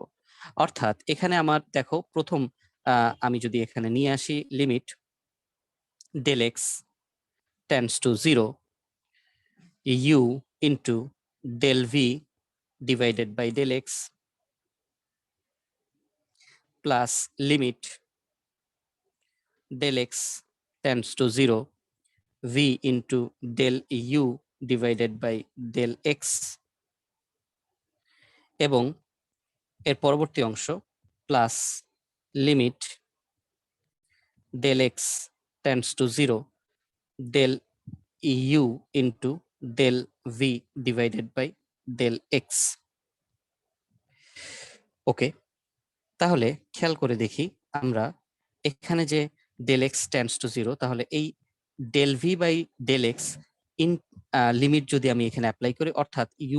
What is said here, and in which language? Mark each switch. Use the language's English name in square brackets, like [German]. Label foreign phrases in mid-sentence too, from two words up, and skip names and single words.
[Bangla] অর্থাৎ এখানে আমার দেখো প্রথম আমি যদি এখানে নিয়ে আসি [English] limit del x tends to 0 u into del v divided by del x plus limit del x tends to 0 v into del u divided by del x, [Bangla] এবং এর পরবর্তী অংশ [English] প্লাস লিমিট del x tends to 0 del u into del v divided by del x। [Bangla] ওকে, তাহলে খেয়াল করে দেখি আমরা এখানে যে [English] del x tends to 0, [Bangla] তাহলে এই [English] del v by del x in limit [Bangla] যদি আমি এখানে অ্যাপ্লাই করি, অর্থাৎ